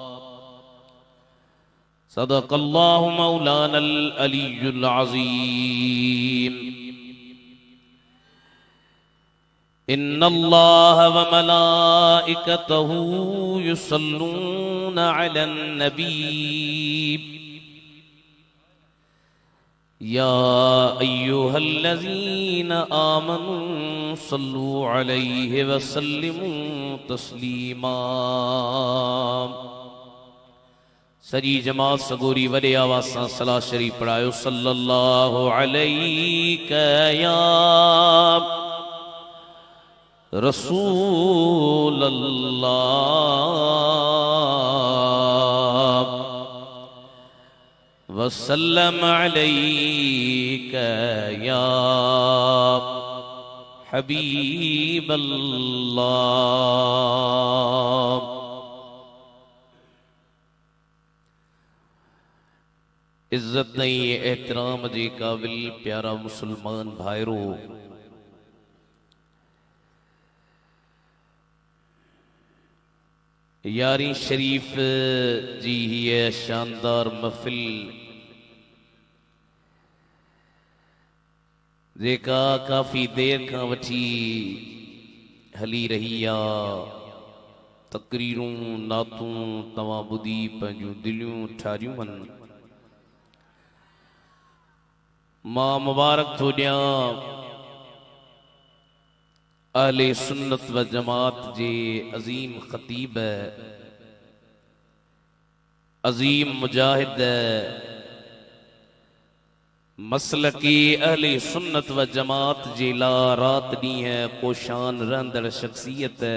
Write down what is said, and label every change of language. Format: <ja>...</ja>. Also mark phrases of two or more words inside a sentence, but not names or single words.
<ar>صدق الله مولانا العلي العظيم إن الله وملائكته يصلون على النبي يا أيها الذين آمنوا صلوا عليه وسلموا تسليما</ar> <sd>सजी जमात सगोरी वरे आवाज़ सां सलाह शरीफ पढ़ायो</sd> <ar>صلى الله عليه يا رسول الله وسلم عليك يا حبيب الله.</ar> <sd>इज्जत नहीं एहतराम जी काबिल प्यारा मुसलमान भाईरो, यारी शरीफ जी है शानदार महफिल जेका काफ़ी देर का वठी हली रही आ। तकरीरूं नातूं तवां ॿुधी पंहिंजूं दिलियूं ठारियूं आहिनि। मां मुबारक थो ॾियां अहले सुन्नत व जमात जे अजीम ख़तीब अजीम मुजाहिद मसलकी अहले सुन्नत व जमात जे ला रात ॾींहं कोशान रहंदड़ शख्सियत</sd>